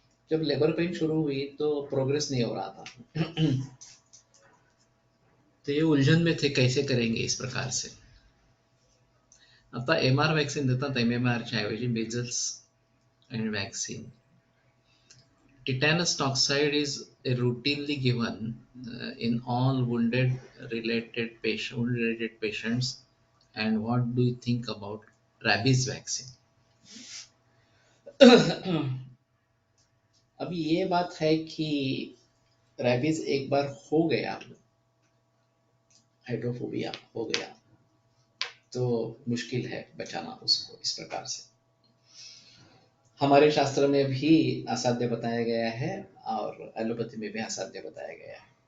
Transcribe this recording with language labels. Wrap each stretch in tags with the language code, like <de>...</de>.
<hi>जब labour pain शुरू हुई तो प्रोग्रेस नहीं हो रहा था। तो ये उलझन में थे कैसे करेंगे इस प्रकार से।</hi> <mr>आता एमआर वैक्सीन देतात एमएमआरच्या ऐवजी measles and vaccine.</mr> <en>Tetanus toxoid is routinely given in all wound-related patients. And what do you think about rabies vaccine?</en> <hi>अभी ये बात है कि रेबीज एक बार हो गया, हाइड्रोफोबिया हो गया, तो मुश्किल है बचाना उसको इस प्रकार से। हमारे शास्त्र में भी असाध्य बताया गया है और एलोपैथी में भी असाध्य बताया गया है।</hi>